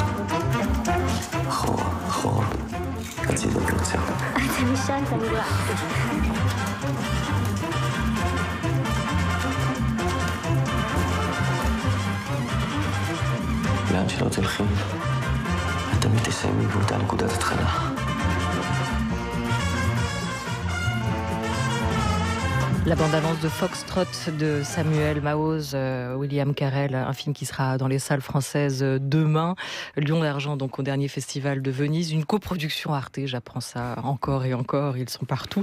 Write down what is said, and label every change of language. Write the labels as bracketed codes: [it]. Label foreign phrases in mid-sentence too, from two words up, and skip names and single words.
[he] אחורה, אחורה. הצידה ועוצר. אתה נשארת, אני לא אהבתי. לאן שלא תלכי, את תמיד תסיימי באותה נקודת התחלה. [fr] La bande-annonce de Foxtrot de Samuel Maoz, William Carell, un film qui sera dans les salles françaises demain. Lion d'argent, donc au dernier festival de Venise. Une coproduction Arte, j'apprends ça encore et encore, ils sont partout.